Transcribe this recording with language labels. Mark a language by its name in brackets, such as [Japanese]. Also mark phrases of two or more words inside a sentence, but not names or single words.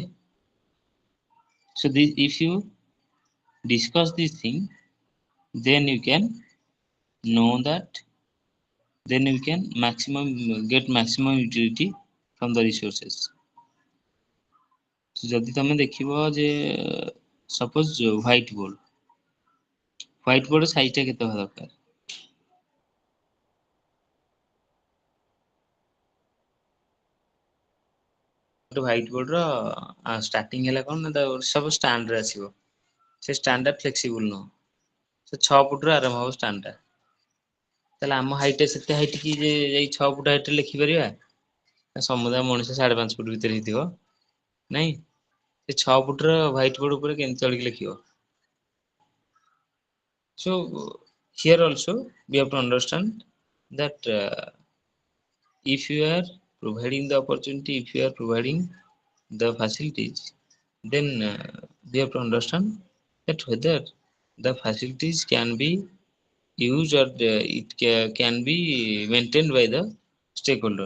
[English] So this, if you discuss this thing, then you can know that, then you can get maximum utility from the resources. [Odia] So ଯଦି ତମେ ଦେଖିବ ଯେ [English] suppose white board size [Odia] ଟା କେତେ ହବା ଦରକାର? [English] white board [Odia] ର ଷ୍ଟାର୍ଟିଂ ହେଲା କଣ ନା ସବୁ ଷ୍ଟାଣ୍ଡ ରେ ଆସିବ। ସେ ଷ୍ଟାଣ୍ଡ ଟା ଫ୍ଲେକ୍ସିବୁଲ ନୁହଁ। ସେ 6 ଫୁଟ ରୁ ଆରମ୍ଭ ହବ ଷ୍ଟାଣ୍ଡ ଟା। ତାହେଲେ ଆମ ହାଇଟ ସେତେ ହାଇଟ କି ଯେ ଏଇ 6 [English] foot height [Odia] ରେ ଲେଖିପାରିବା? ସମୁଦାୟ ମଣିଷ 5.5 ଫୁଟ ଭିତରେ ହେଇଥିବ ନାଇଁ? ସେ 6 ଫୁଟ ର [English] white board [Odia] ଉପରେ କେମିତି ଚଢିକି ଲେଖିବ? [English] So here also we have to understand that if you are providing the opportunity, if you are providing the facilities, then we have to understand that whether the facilities can be used or can be maintained by the stakeholders.